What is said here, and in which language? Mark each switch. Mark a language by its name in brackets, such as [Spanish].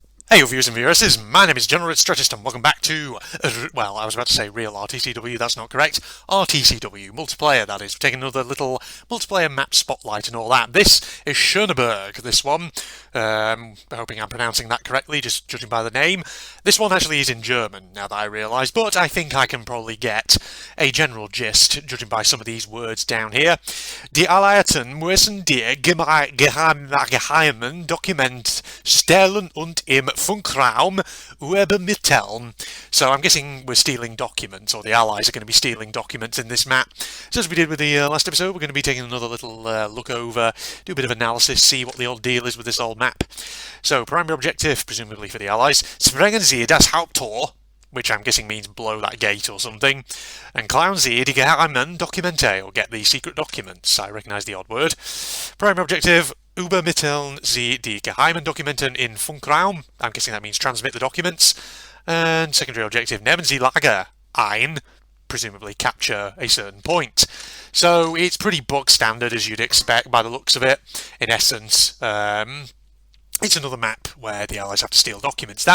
[English] Hey viewers and viewers, my name is General Strategist and welcome back to, well, I was about to say real RTCW, that's not correct, RTCW, multiplayer that is. We're taking another little multiplayer map spotlight and all that. This is Schoeneberg, this one, hoping I'm pronouncing that correctly, just judging by the name. This one actually is in German, now that I realise, but I think I can probably get a general gist, judging by some of these words down here. [German] Die Alliierten müssen die geheimen Dokumente stellen und im Funkraum übermitteln. [English] So I'm guessing we're stealing documents, or the Allies are going to be stealing documents in this map. So as we did with the last episode, we're going to be taking another little look over, do a bit of analysis, see what the old deal is with this old map. So primary objective, presumably for the Allies, [German] sprengen Sie das Haupttor, [English] which I'm guessing means blow that gate or something, and [German] klauen Sie die geheimen Dokumente, [English] or get the secret documents. I recognise the odd word. Primary objective, [German] übermitteln Sie die geheimen Dokumenten in Funkraum. [English] I'm guessing that means transmit the documents. And secondary objective, [German] nehmen Sie Lager ein, [English] presumably capture a certain point. So it's pretty bog standard as you'd expect by the looks of it. In essence, it's another map where the Allies have to steal documents.